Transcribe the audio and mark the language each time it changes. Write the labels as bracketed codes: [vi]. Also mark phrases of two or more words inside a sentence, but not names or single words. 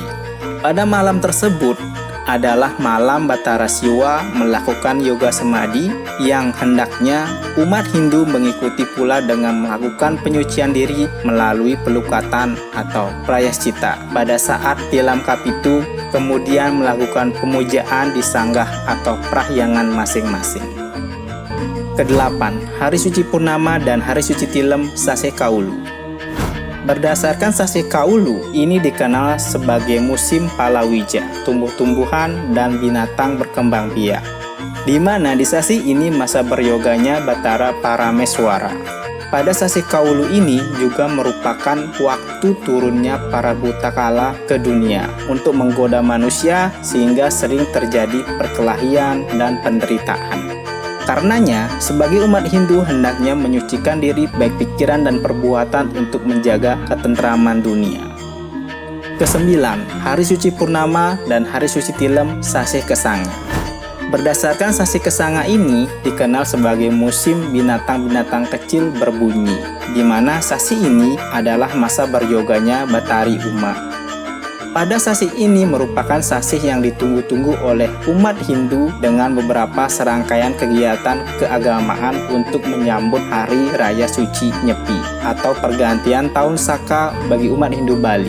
[id] Pada malam tersebut adalah malam Batara Siwa melakukan yoga samadhi yang hendaknya umat Hindu mengikuti pula dengan melakukan penyucian diri melalui pelukatan atau prayaschita pada saat tilem Kapitu, kemudian melakukan pemujaan di sanggah atau prahyangan masing-masing. Kedelapan, hari suci purnama dan hari suci tilem sasi Kaulu. Berdasarkan sasi Kaulu, ini dikenal sebagai musim palawija, tumbuh-tumbuhan dan binatang berkembang biak. Di mana di sasi ini masa beryoganya Batara Parameswara. Pada sasi Kaulu ini juga merupakan waktu turunnya para butakala ke dunia untuk menggoda manusia sehingga sering terjadi perkelahian dan penderitaan. Karenanya, sebagai umat Hindu hendaknya menyucikan diri baik pikiran dan perbuatan untuk menjaga ketentraman dunia. Kesembilan, hari suci purnama dan hari suci tilem sasi Kesanga. Berdasarkan sasi Kesanga ini dikenal sebagai musim binatang-binatang kecil berbunyi, di mana sasi ini adalah masa beryoganya Batari Uma. Pada sasi ini merupakan sasi yang ditunggu-tunggu oleh umat Hindu dengan beberapa serangkaian kegiatan keagamaan untuk menyambut Hari Raya Suci Nyepi atau pergantian tahun Saka bagi umat Hindu Bali.